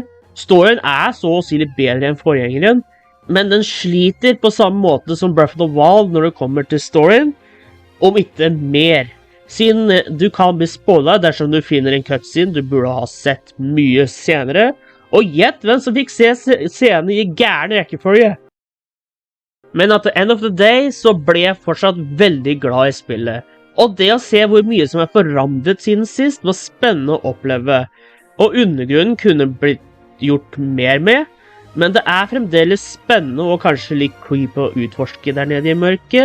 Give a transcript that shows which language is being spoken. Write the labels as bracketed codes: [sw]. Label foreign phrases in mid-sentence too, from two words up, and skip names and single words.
[no] Storyen er så å si litt bedre enn forgjengeren, men den sliter på samme måte som Breath of the Wild når det kommer til storyen, om ikke mer. Siden du kan bli spoilet dersom du finner en cutscene du burde ha sett mye senere, og gjett hvem som fikk se scenen i gærne rekkefølge. Men [en] at the end of the day [no] så ble jeg fortsatt veldig glad i spillet. Og det å se hvor mye som er forandret siden sist var spennende å oppleve. Og undergrunnen kunne blitt gjort mer med, men det er fremdeles spennende og kanskje litt creepy å utforske der nede i mørket.